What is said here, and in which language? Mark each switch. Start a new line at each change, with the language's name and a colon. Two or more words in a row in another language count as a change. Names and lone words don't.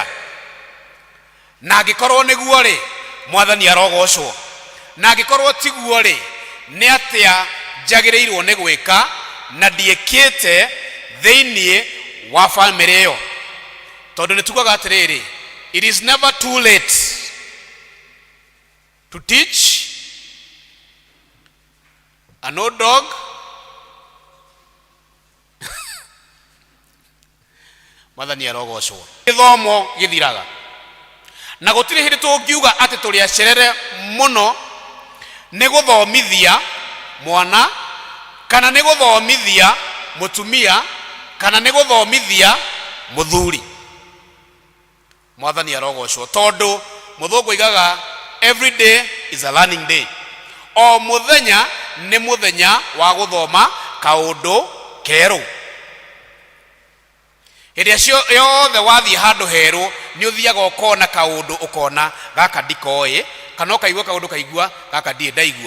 Kikuyu: Na angĩkorwo nĩguo-rĩ, Mwathani arogocwo. Na angĩkorwo tiguo-rĩ, nĩ atĩa njagĩrĩirwo nĩ gwĩka na ndiĩkĩte thĩinĩ wa family ĩyo? Tondũ nĩ tugaga atĩrĩrĩ:
English: it is never too late to teach an old dog
Kikuyu: Mwathani arogocwo. Gĩthomo gĩthiraga, na gũtirĩ hĩndĩ tũngiuga atĩ tũrĩ acerere mũno nĩ gũthomithia mwana kana nĩ gũthomithia mũtumia kana nĩ gũthomithia mũthuri. Mwathani arogocwo, tondũ mũthũngũ oigaga
English: every day is a learning day.
Kikuyu: O mũthenya nĩ mũthenya wa gũthoma kaũndũ kerũ. Hĩndĩ ĩrĩa yothe wathiĩ handũ herũ nĩ ũthiaga ũkona kaũndũ ũkona gaka ndikoĩ, kana ũkaigua kaũndũ kaigua gaka ndirĩ ndaigua.